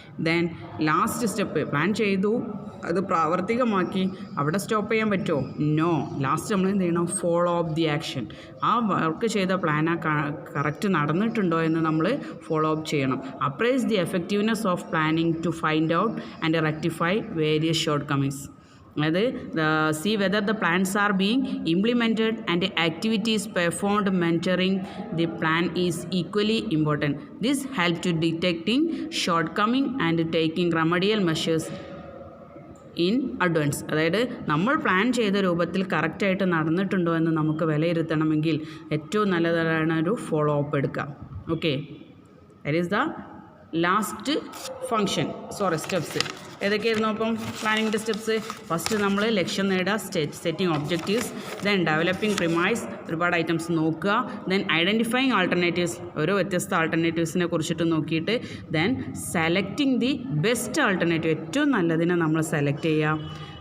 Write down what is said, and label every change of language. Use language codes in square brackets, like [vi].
[ml] Then last step, plan ചെയ്തു, അത് പ്രാവർത്തികമാക്കി, അവിടെ സ്റ്റോപ്പ് ചെയ്യാൻ പറ്റുമോ? നോ. ലാസ്റ്റ് നമ്മൾ എന്ത് ചെയ്യണം? [en] Follow up the action. [ml] ആ വർക്ക് ചെയ്ത പ്ലാൻ കറക്റ്റ് നടന്നിട്ടുണ്ടോ എന്ന് നമ്മൾ ഫോളോ അപ്പ് ചെയ്യണം. [en] Appraise the effectiveness of planning to find out and rectify various shortcomings. അതായത് see whether the plans are being implemented and activities performed mentoring the plan is equally important. This helps to detecting shortcoming and taking remedial measures in advance. [ml] അതായത് നമ്മൾ plan ചെയ്ത രൂപത്തിൽ കറക്റ്റായിട്ട് നടന്നിട്ടുണ്ടോ എന്ന് നമുക്ക് വിലയിരുത്തണമെങ്കിൽ ഏറ്റവും നല്ലതാണ് ഒരു ഫോളോ അപ്പ് എടുക്കുക. [en] okay, that is the [ml] last function steps ഏതൊക്കെയായിരുന്നു അപ്പം പ്ലാനിങ്ങിൻ്റെ സ്റ്റെപ്സ്? ഫസ്റ്റ് നമ്മൾ ലക്ഷ്യം നേടുക, [en] setting objectives, [ml] then developing premise, ഒരുപാട് ഐറ്റംസ് നോക്കുക, ദെൻ ഐഡൻറ്റിഫൈങ് ആൾട്ടർനേറ്റീവ്സ്, ഓരോ വ്യത്യസ്ത ആൾട്ടർനേറ്റീവ്സിനെ കുറിച്ചിട്ട് നോക്കിയിട്ട് then [en] selecting the best alternative, [ml] ഏറ്റവും നല്ലതിനെ നമ്മൾ സെലക്ട് ചെയ്യുക.